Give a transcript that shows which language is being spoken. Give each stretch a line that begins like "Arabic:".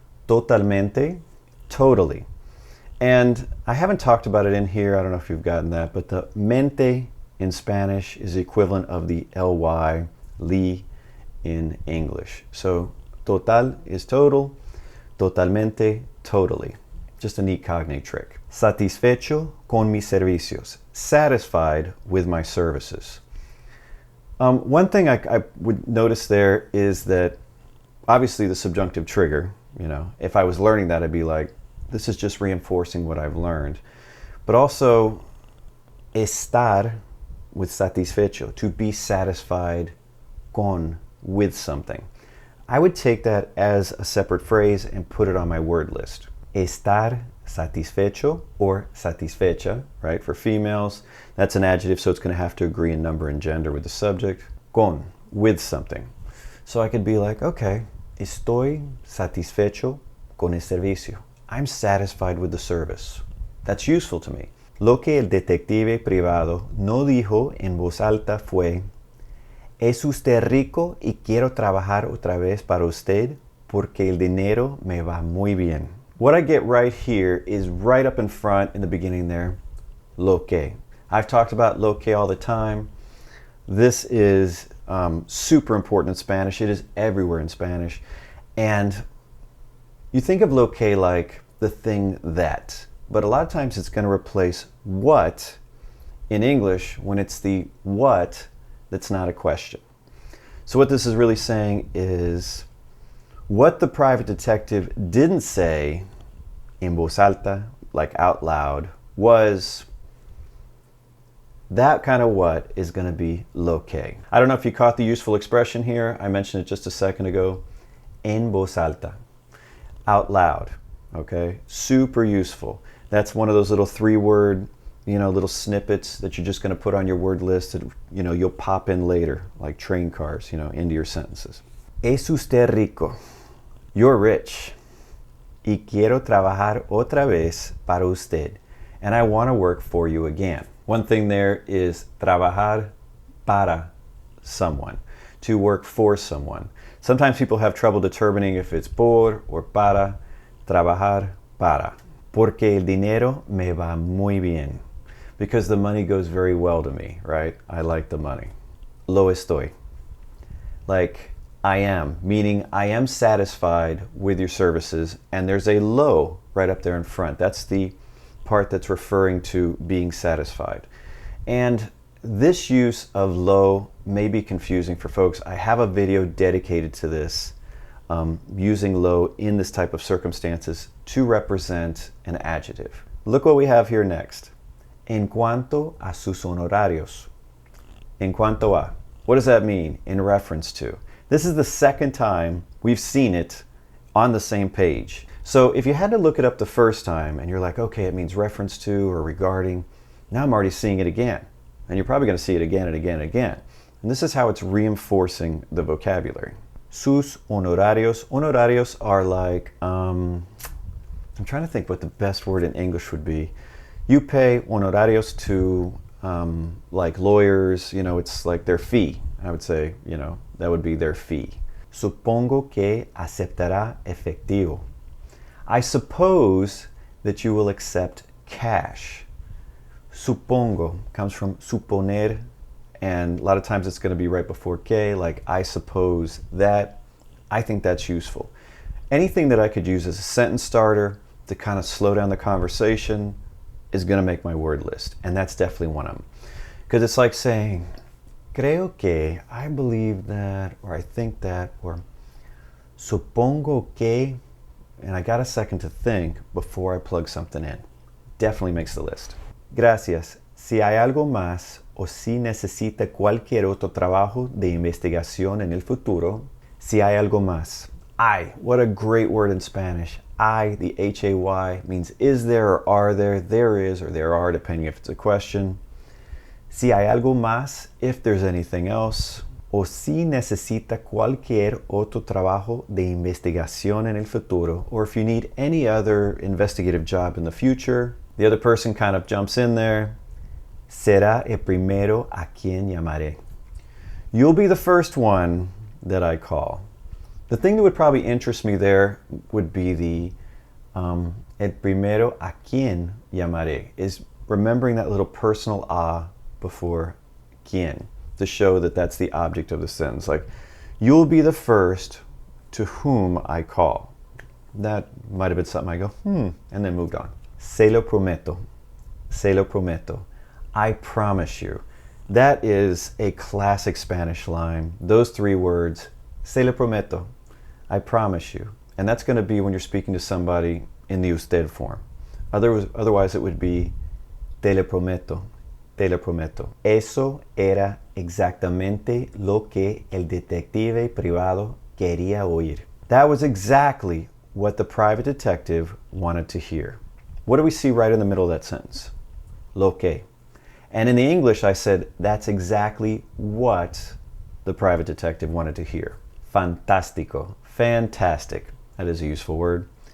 English: Totalmente, totally. And I haven't talked about it in here. I don't know if you've gotten that, but the mente in Spanish is the equivalent of the ly, li, in English. So total is total, totalmente, totally. Just a neat cognate trick.
Spanish: Satisfecho con mis servicios.
English: Satisfied with my services. One thing I would notice there is that obviously the subjunctive trigger, if I was learning that, I'd be like, this is just reinforcing what I've learned. But also, estar with satisfecho, to be satisfied con, with something. I would take that as a separate phrase and put it on my word list.
Spanish: Estar satisfecho or satisfecha, right?
English: For females, that's an adjective, so it's going to have to agree in number and gender with the subject. Con, with something. So I could be like, okay,
Spanish: estoy satisfecho con el servicio.
English: I'm satisfied with the service. That's useful to me.
Spanish: Lo que el detective privado no dijo en voz alta fue, ¿es usted rico y quiero trabajar otra vez para usted porque el dinero me va muy bien?
English: What I get right here is right up in front in the beginning there, lo que. I've talked about lo que all the time. This is super important in Spanish. It is everywhere in Spanish. And you think of lo que like the thing that, but a lot of times it's going to replace what in English when it's the what that's not a question. So what this is really saying is what the private detective didn't say in voz alta, like out loud, was that kind of what is going to be lo que. I don't know if you caught the useful expression here. I mentioned it just a second ago.
Spanish: En voz alta.
English: Out loud. Okay? Super useful. That's one of those little 3-word, little snippets that you're just going to put on your word list that, you'll pop in later, like train cars, into your sentences.
Spanish: Es usted rico.
English: You're rich.
Spanish: Y quiero trabajar otra vez para usted.
English: And I want to work for you again. One thing there is trabajar para someone, to work for someone. Sometimes people have trouble determining if it's por or para.
Spanish: Trabajar para. Porque el dinero me va muy bien.
English: Because the money goes very well to me, right? I like the money.
Spanish: Lo estoy.
English: Like, I am, meaning I am satisfied with your services, and there's a lo right up there in front. That's the part that's referring to being satisfied. And this use of lo may be confusing for folks. I have a video dedicated to this, using lo in this type of circumstances to represent an adjective. Look what we have here next.
Spanish: En cuanto a sus honorarios. En cuanto a.
English: What does that mean in reference to? This is the second time we've seen it on the same page. So if you had to look it up the first time and you're like, okay, it means reference to or regarding, now I'm already seeing it again. And you're probably going to see it again and again and again. And this is how it's reinforcing the vocabulary. Sus honorarios. Honorarios are like, I'm trying to think what the best word in English would be. You pay honorarios to like lawyers, it's like their fee. I would say, that would be their fee.
Spanish: Supongo que aceptará efectivo.
English: I suppose that you will accept cash. Supongo comes from suponer, and a lot of times it's going to be right before que, like I suppose that. I think that's useful. Anything that I could use as a sentence starter to kind of slow down the conversation is going to make my word list, and that's definitely one of them. Because it's like saying, creo que, I believe that, or I think that, or supongo que, and I got a second to think before I plug something in. Definitely makes the list. Gracias.
Spanish: Si hay algo más o si necesita cualquier otro trabajo de investigación en el futuro, si hay algo más.
English: Hay, what a great word in Spanish. Hay, the H-A-Y, means is there or are there is or there are, depending if it's a question.
Spanish: Si hay algo más,
English: if there's anything else.
Spanish: O si necesita cualquier otro trabajo de investigación en el futuro,
English: or if you need any other investigative job in the future. The other person kind of jumps in there.
Spanish: Será el primero a quien llamaré.
English: You'll be the first one that I call. The thing that would probably interest me there would be the
Spanish: el primero a quien llamaré,
English: is remembering that little personal a before quien, to show that that's the object of the sentence. Like, you'll be the first to whom I call. That might have been something I go, and then moved on.
Spanish: Se lo prometo. Se lo prometo.
English: I promise you. That is a classic Spanish line. Those three words,
Spanish: se lo prometo.
English: I promise you. And that's going to be when you're speaking to somebody in the usted form. Otherwise it would be
Spanish: te lo prometo. Te lo prometo. Eso era exactamente lo que el detective privado quería oír.
English: That was exactly what the private detective wanted to hear. What do we see right in the middle of that sentence? Lo que. And in the English, I said, that's exactly what the private detective wanted to hear. Fantástico. Fantastic. That is a useful word.